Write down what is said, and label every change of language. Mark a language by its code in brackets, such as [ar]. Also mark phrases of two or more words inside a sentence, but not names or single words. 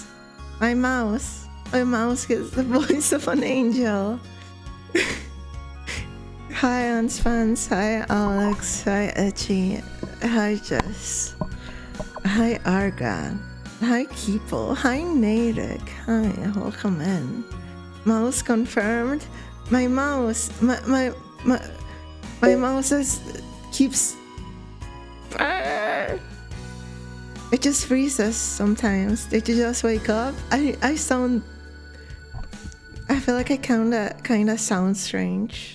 [en] My mouse. My mouse gets the voice of an angel. Hi, Ans fans. Hi, Alex. Hi, Etchy. Hi, Jess. Hi, Arga. Hi, Keeple. Hi, Natick. Hi, welcome in. Mouse confirmed. My mouse. My mouse keeps. It just freezes sometimes. Did you just wake up? I feel like I kinda sound strange.